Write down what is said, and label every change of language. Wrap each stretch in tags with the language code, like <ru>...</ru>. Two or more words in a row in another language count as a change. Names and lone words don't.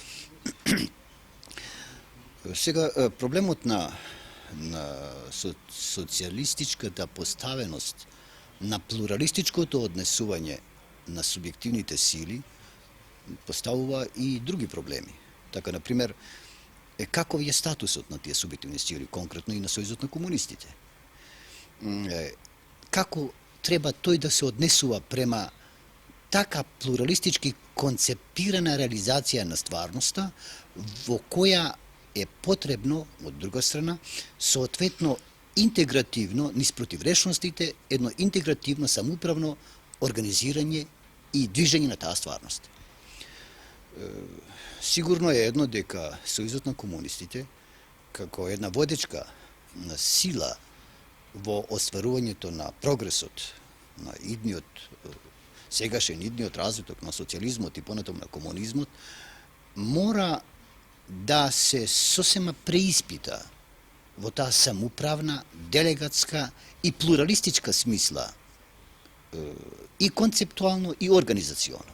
<mk>Сега, проблемот на социјалистичката поставеност на плуралистичкото однесување на субјективните сили поставува и други проблеми. Така, например, каков е статусот на тие субјективни сили, конкретно и на Сојузот на комунистите? како треба тој да се однесува према така плуралистички концептирана реализација на стварноста, во која е потребно, од друга страна, соответно интегративно, низ противречностите, едно интегративно самоуправно организирање и движење на таа стварност. Сигурно е едно дека Сојузот на комунистите, како една водечка сила во остварувањето на прогресот, на идниот, сегашен идниот развиток на социјализмот и понатаму на комунизмот, мора да се сосема преиспита во таа самоуправна, делегатска и плуралистичка смисла, и концептуално и организационо.</mk>